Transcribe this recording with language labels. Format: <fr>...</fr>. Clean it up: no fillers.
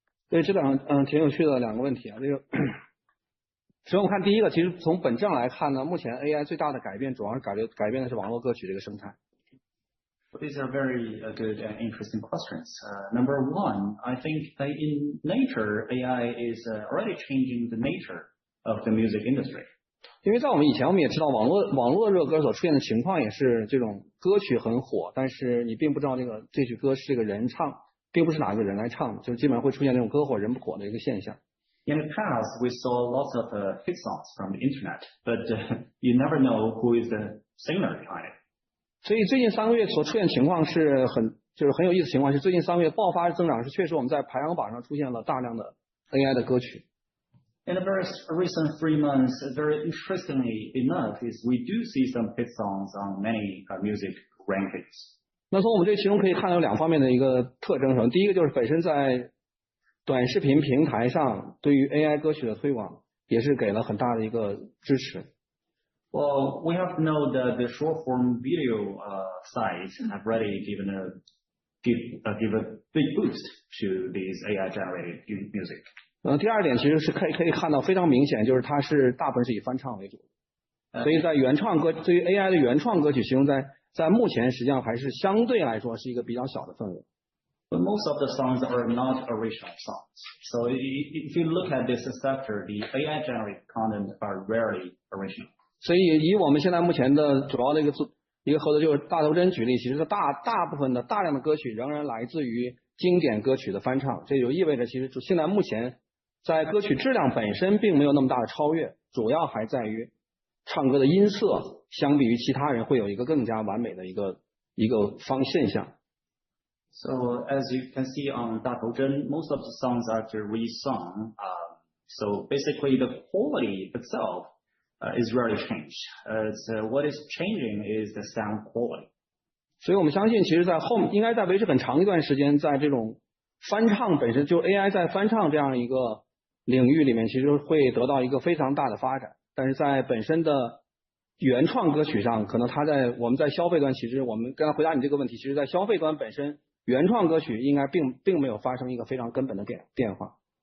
<zh>对，这挺有趣的两个问题啊。这个，首先我看第一个，其实从本质上来看呢，目前 AI 最大的改变主要是改变的是网络歌曲这个生态。</zh> <en>These are very good and interesting questions. Number one, I think that in nature, AI is already changing the nature of the music industry.</en> <zh>因为在我们以前，我们也知道网络热歌所出现的情况也是这种歌曲很火，但是你并不知道这曲歌是这个人唱，并不是哪个人来唱的，就基本上会出现这种歌火人不火的一个现象。</zh> <en>In the past, we saw lots of hit songs from the internet, but you never know who is the singer behind it.</en> <zh>所以最近3个月所出现情况是很有意思的情况是，最近3个月爆发增长是确实我们在排行榜上出现了大量的 AI 的歌曲。</zh> <en>In the very recent 3 months, very interestingly enough, is we do see some hit songs on many music rankings.</en> <zh>那从我们这其中可以看到2方面的一个特征，第一个就是本身在短视频平台上对于 AI 歌曲的推广也是给了很大的一个支持。</zh> <en>Well, we have to know that the short form video sites have already give a big boost to these AI generated music.</en> <zh>第二点其实是可以看到非常明显，就是它是大部分是以翻唱为主，所以在原创歌对于 AI 的原创歌曲，其中在目前实际上还是相对来说是一个比较小的份额。</zh> <en>But most of the songs are not original songs. So if you look at this sector, the AI generated content are rarely original.</en> <zh>所以以我们现在目前的主要的一个合作就是大头针举例，其实大部分的大量的歌曲仍然来自于经典歌曲的翻唱，这就意味着其实现在目前在歌曲质量本身并没有那么大的超越，主要还在于唱歌的音色相比于其他人会有一个更加完美的一个现象。</zh> <en>So as you can see on 大头针, most of the songs are re-sung. So basically the quality itself is rarely changed. What is changing is the sound quality.</en> <zh>所以我们相信其实应该在维持很长一段时间，在这种翻唱本身就 AI 在翻唱这样一个领域里面其实会得到一个非常大的发展，但是在本身的原创歌曲上，可能我们在消费端，其实我们刚才回答你这个问题，其实在消费端本身原创歌曲应该并没有发生一个非常根本的变化。</zh>